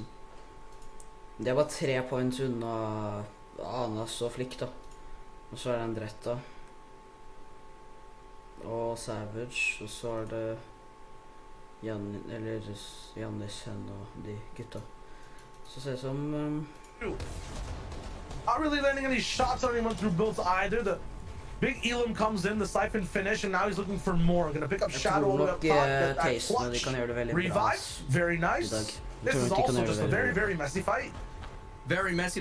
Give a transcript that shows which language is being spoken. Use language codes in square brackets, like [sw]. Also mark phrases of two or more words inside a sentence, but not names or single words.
[no] De er bare 3 points unna Anas og Flick, da. Og så er det Andretta. Og Savage, og så er det Jannis, hen og de gutta. Så ser det som... [en] Not really landing any shots on anyone through builds either. The big Elam comes in, the siphon finish, and now he's looking for more. Gonna pick up Shadow all the way up top. Get that clutch. Revive, very nice. This is also just a very, very messy fight. Very messy.